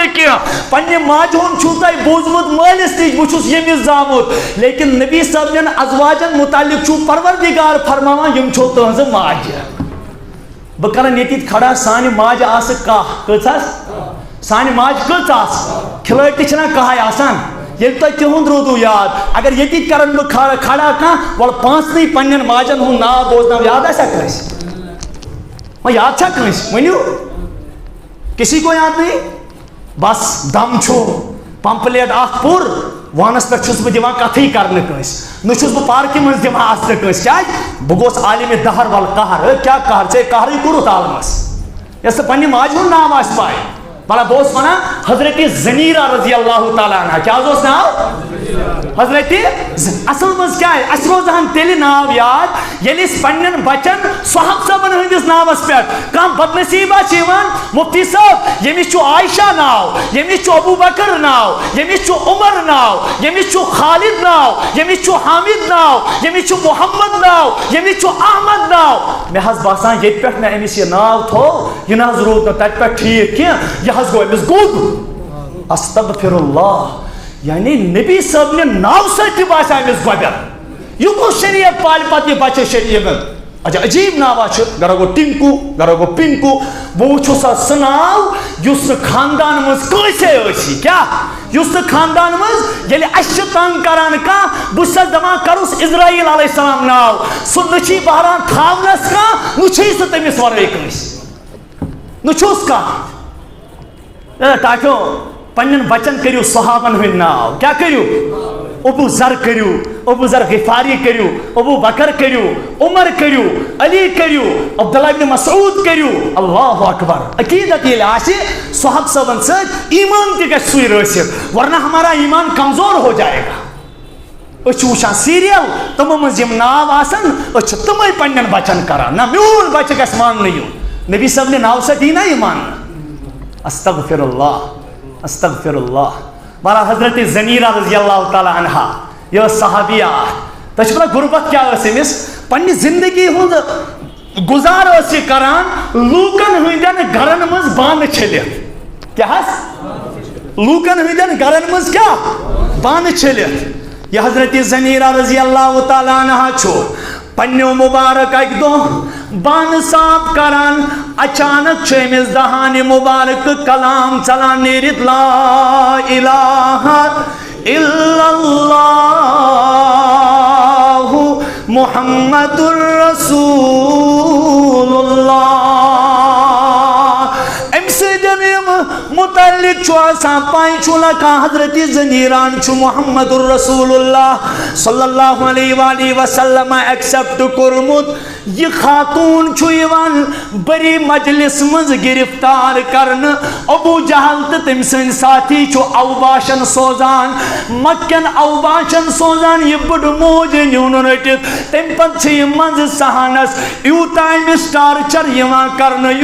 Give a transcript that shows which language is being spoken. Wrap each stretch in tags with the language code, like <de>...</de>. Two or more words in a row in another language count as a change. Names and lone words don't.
<ks>کیا پنہ ماجہ ہند چھو تہ بوزمت مالس نش بہ چھُس ییٚمِس زامُت لیکن نبی صاحب ازواجن متعلق چھُ پروردگار فرماوان یم چھو تہنٛزٕ ماجہ بہ کرن ییٚتہِ کھڑا سانہِ ماجہِ آسہٕ کاہ کۭژاہ سانہِ ماجہِ کۭژ آسہٕ کھلٲڑۍ تہِ چھِنہ کاہے آسان ییٚلہِ تۄہہِ تِہُنٛد روٗدوٗ یاد اگر ییٚتہِ کرن بہٕ کھڑا کانٛہہ وَلہٕ پانٛژنٕے پننٮ۪ن ماجن ہُنٛد ناو بوزناو یاد آسیا کٲنٛسہِ وۄنۍ یاد چھا کٲنٛسہِ ؤنِو</ks> <ur>کسی کو یاد نہیں</ur> <ks>بس دم چھُ پمپلیٹ اکھ پوٚر وانس پہ چھُس بہٕ دِوان کتھٕے کرنہٕ کٲنٛسہِ نہ چھُس بہٕ پارکہِ منٛز دِوان اَژنہٕ کٲنٛسہِ کیٛازِ بہٕ گوس عالمِ دہر وَلہٕ قہر کیٛاہ قہر ژےٚ قہرٕے کوٚرُتھ عالمس یۄس نہٕ پننہِ ماجہِ ہُنٛد ناو آسہِ پاے بلا بہٕ اوسُس ونان حضرت زنیرہ</ks> <ar>رضی اللہ تعالیٰ عنہ</ar> <ks>کیٛاہ حظ اوس ناو حضرت اصل منٛز کیٛاہ اَسہِ روزہن تیٚلہِ ناو یاد ییٚلہِ أسۍ پننٮ۪ن بچن صحب صٲبن ہٕنٛدِس ناوس پٮ۪ٹھ کانٛہہ بدنصیب آسہِ یِوان مفتی صٲب ییٚمِس چھُ عائشہ ناو ییٚمِس چھُ ابوٗ بکر ناو ییٚمِس چھُ عمر ناو ییٚمِس چھُ خالد ناو ییٚمِس چھُ حامد ناو ییٚمِس چھُ محمد ناو ییٚمِس چھُ احمد ناو مےٚ حظ باسان ییٚتہِ پٮ۪ٹھ مےٚ أمِس یہِ ناو تھوٚو یہِ نہ حظ روٗد نہٕ تتہِ پٮ۪ٹھ ٹھیٖک کینٛہہ یہِ حظ گوٚو أمِس گوٚد</ks> <ar>استغفر اللہ</ar> <ks>یعنی نبی صاحب نے ناو سۭتۍ باسیو أمِس گۄبٮ۪ر یہِ کُس شریعت پالہِ پتہٕ یہِ بچہِ شریعت اچھا عجیب ناوا چھُ گرا گوٚو ٹِنکو گرا گوٚو پِنکو بہٕ وٕچھُس سُہ ناو یُس نہٕ خاندان منٛز کٲنٛسے ٲسی کیٛاہ یُس نہٕ خاندان منٛز ییٚلہِ اَسہِ چھِ تنگ کران کانٛہہ بہٕ چھُسس دپان کروس اسراییل</ks> <ar>علیہ السلام</ar> <ks>ناو سُہ نہ چھِ بہران تھاونس کانٛہہ نہ چھِ سُہ تٔمِس ورٲے کٲنٛسہِ نہ چھُس کانٛہہ ٹاٹھو پننٮ۪ن بچن کٔرِو صحابن ہٕنٛدۍ ناو کیٛاہ کٔرِو ابو ذر کٔرِو ابو ذر غفاری کٔرِو ابو بکر کٔرِو عمر کٔرِو علی کٔرِو عبداللہ ابن مسعود کٔرِو</ks> <ar>اللہ اکبر</ar> <ks>عقیدت ییٚلہِ آسہِ صحب صٲبن سۭتۍ ایمان تہِ گژھِ سُے رٲسِتھ</ks> <ur>ورنہ ہمارا ایمان کمزور ہو جائے گا</ur> <ks>أسۍ چھِ وٕچھان سیٖریل تِمو منٛز یِم ناو آسان أسۍ چھِ تِمے پننٮ۪ن بچن کران نہ میون بچہِ گژھِ ماننہٕ یُن نبی صٲب نہِ ناو سۭتۍ یی نا یہِ ماننہٕ</ks> <ar>استغفر اللہ استغفر اللہ</ar> <ks>بہرحال حضرت زنیرہ</ks> <ar>رضی اللہ تعالیٰ عنہ</ar> <ks>یہ صحابیہ تۄہہِ چھُو پتہ غربت کیٛاہ ٲس أمِس پننہِ زندگی ہُنٛد گُزار ٲس یہِ کران لوٗکن ہٕنٛدٮ۪ن گرن منٛز بانہٕ چھٔلِتھ کیٛاہ حظ لوٗکن ہٕنٛدٮ۪ن گرن منٛز کیٛاہ بانہٕ چھٔلِتھ یہ حضرت زنیرہ</ks> <ar>رضی اللہ تعالیٰ عنہ</ar> <ks>چھُ پننیو مبارک اکہِ دۄہ بانہٕ صاف کران اچانک چھُ أمِس دہانہِ مبارک کلام ژلان نیٖرِتھ</ks> <ar>لا الہ الا اللہ محمد رسول اللہ</ar> <ks>امہِ سۭتۍ یِم متعلق چھُ آسان پاے چھُ لگان حضرت زنیران چھُ</ks> <ar>محمد رسول اللہ صلی اللہ علیہ وآلہ وسلم</ar> <ks>ایکسپٹ کوٚرمُت یہ خاتون چھُ یِوان بری مجلس منٛز گرفتار کرنہٕ ابو جہل تہٕ تٔمۍ سٕنٛدۍ ساتھی چھُ اوباشن سوزان مکٮ۪ن اوباشن سوزان یہِ بٔڑٕ موج نیُن رٔٹِتھ تمہِ پتہٕ چھِ یہِ منٛزٕ سہانس یوٗتاہ أمِس ٹارچر یِوان کرنہٕ</ks>